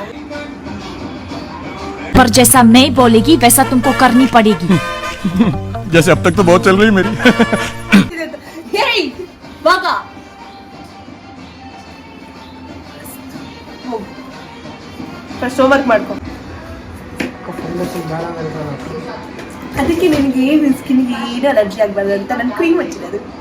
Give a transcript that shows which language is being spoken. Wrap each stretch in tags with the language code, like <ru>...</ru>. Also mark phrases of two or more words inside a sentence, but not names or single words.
<hi>पर जैसा मैं बोलेगी वैसा तुमको करनी पड़ेगी. जैसे अब तक तो बहुत चल रही है मेरी.</hi> <kn>ಏಯ್ ವಾಗ</kn> <en>first homework</en> <kn>ಮಾಡ್ಕೊ. ಅದಕ್ಕೆ ನಿನಗೆ ಏನು ಸ್ಕಿನ್ಗೆ ಏನು ಅಲರ್ಜಿ ಆಗಬಾರ್ದು ಅಂತ ನಾನು ಕ್ರೀಮ್ ಹಚ್ಚಿರೋದು.</kn>